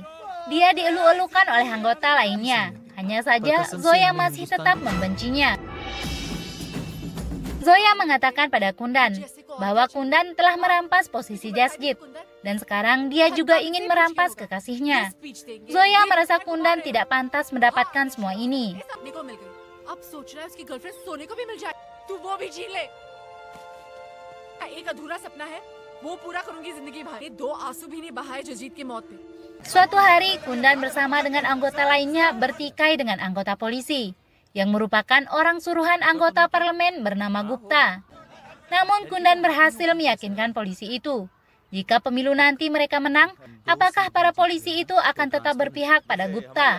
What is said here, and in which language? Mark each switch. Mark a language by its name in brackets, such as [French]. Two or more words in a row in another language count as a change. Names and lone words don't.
[Indonesian] Dia dielu-elukan oleh anggota lainnya. Hanya saja, Zoya masih tetap membencinya. Zoya mengatakan pada Kundan bahwa Kundan telah merampas posisi Jasjid. Dan sekarang dia juga ingin merampas kekasihnya. Zoya merasa Kundan tidak pantas mendapatkan semua ini. [Hindi] अब सोच रहा है उसकी गर्लफ्रेंड सोने को भी मिल जाए तू वो भी छीन ले एक अधूरा सपना है वो पूरा करूंगी जिंदगी भर ये दो आंसू भी नहीं बहाए जजीत की मौत पे. [Indonesian] Suatu hari Kundan bersama dengan anggota lainnya bertikai dengan anggota polisi yang merupakan orang suruhan anggota parlemen bernama Gupta. Namun Kundan berhasil meyakinkan polisi itu jika pemilu nanti mereka menang, apakah para polisi itu akan tetap berpihak pada Gupta?